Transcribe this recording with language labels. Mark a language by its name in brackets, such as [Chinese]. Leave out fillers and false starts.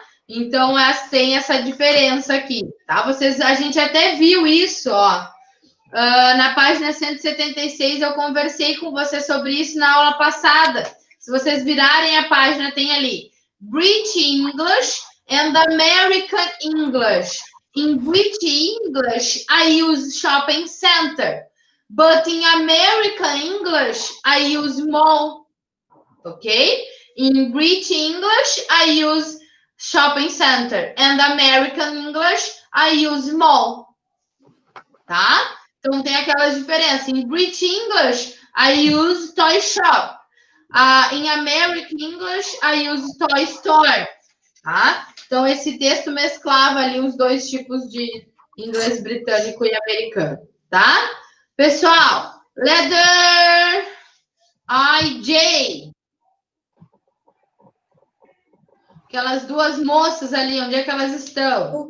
[Portuguese] Então, tem essa diferença aqui, tá? A gente até viu isso, ó. Na página 176, eu conversei com você sobre isso na aula passada. Se vocês virarem a página, tem ali British English and American English. [English] In British English, I use shopping center. But in American English, I use mall. Okay? In British English, I use shopping center. And American English, I use mall. [Portuguese] Tá? Então, tem aquelas diferenças. [English] In British English, I use toy shop. In American English, I use toy store. [Portuguese] Tá? Então, esse texto mesclava ali os dois tipos de inglês britânico e americano, tá? Pessoal, letter IJ. Aquelas duas moças ali, onde é que elas estão?